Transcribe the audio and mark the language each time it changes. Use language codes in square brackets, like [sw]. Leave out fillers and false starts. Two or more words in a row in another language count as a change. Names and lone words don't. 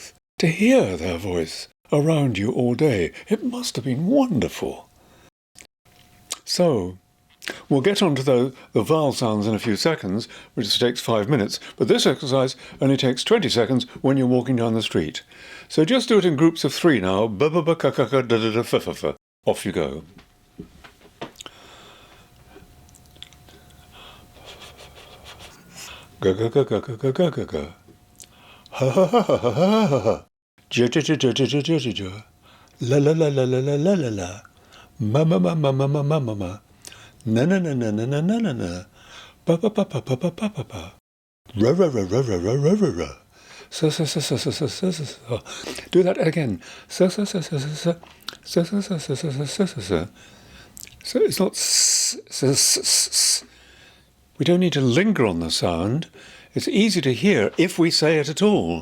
[en] To hear their voice around you all day, it must have been wonderful. So, we'll get on to the vowel sounds in a few seconds, which takes 5 minutes, but this exercise only takes 20 seconds when you're walking down the street. So just do it in groups of 3 now. Ba ba ba ka ka ka da da da fa fa fa. Off you go. Ga ga ga ga ga ga ga ga ga. Ha ha ha ha ha ha ha ha. Ja ja ja ja ja ja ja ja ja. La la la la la la la la la. Ma ma ma ma ma ma ma ma ma. Na na na na na na na na na. Pa pa pa pa pa pa pa pa pa. Ra ra ra ra ra ra ra ra ra. Sa sa sa sa sa sa sa sa. Do that again. Sa sa sa sa sa sa. Sa sa sa sa sa sa sa sa sa. So it's not s s s s. We don't need to linger on the sound. It's easy to hear if we say it at all.